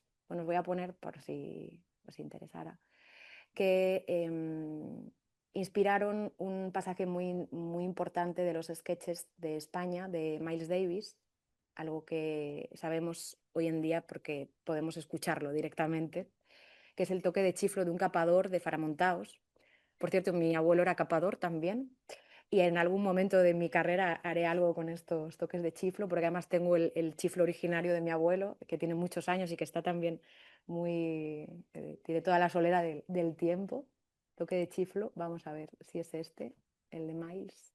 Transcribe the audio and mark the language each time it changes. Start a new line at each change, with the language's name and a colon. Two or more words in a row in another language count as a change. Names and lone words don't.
Spanish: Bueno, os voy a poner por si os interesara, que inspiraron un pasaje muy, muy importante de los sketches de España de Miles Davis, algo que sabemos hoy en día porque podemos escucharlo directamente, que es el toque de chiflo de un capador de Faramontaos. Por cierto, mi abuelo era capador también. Y en algún momento de mi carrera haré algo con estos toques de chiflo, porque además tengo el chiflo originario de mi abuelo, que tiene muchos años y que está también tiene toda la solera del tiempo. Toque de chiflo, vamos a ver si es este, el de Miles.